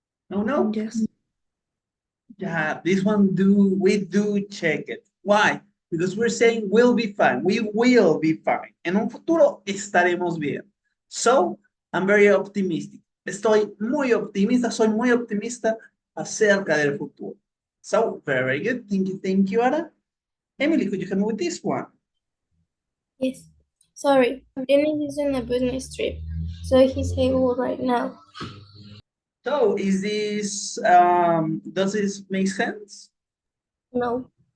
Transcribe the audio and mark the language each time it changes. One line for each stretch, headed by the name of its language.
English: No. Yes. Yeah, this one we do check it. Why? Because we're saying we'll be fine. We will be fine.
Spanish: En un futuro estaremos bien.
English: So, I'm very optimistic.
Spanish: Estoy muy optimista, soy muy optimista acerca del futuro.
English: So, very good. Thank you, Ara. Emily, could you help me with this one? Yes. Sorry, Dennis is on a business trip, so he's able right now. So, is this, does this make sense? No,